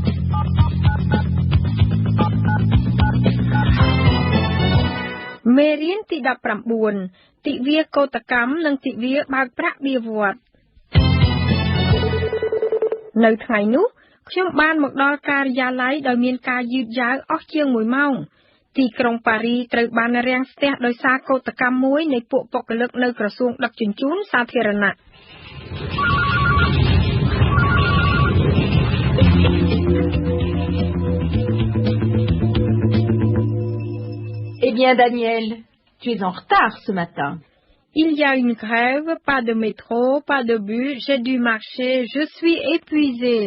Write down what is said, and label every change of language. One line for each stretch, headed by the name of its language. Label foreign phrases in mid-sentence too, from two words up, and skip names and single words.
Khmer: មេរៀនទី19ទិវាកោតកម្មនិងទិវាបើកប្រាក់បៀវត្សនៅថ្ងៃនោះខ្ញុំបានមកដល់ការិយាល័យដោយមានការយឺតយ៉ាវអស់ជាង1ម៉ោងទីក្រុងប៉ារីត្រូវបានរាំងស្ទះដោយសារកោតកម្មមួយនៃពួកបុគ្គលិកនៅក្រសួងដឹកជញ្ជូនសាធារណៈ
French: Eh bien, Daniel, tu es en retard ce matin. Il y a une grève, pas de métro, pas de bus, j'ai dû marcher, je suis épuisée.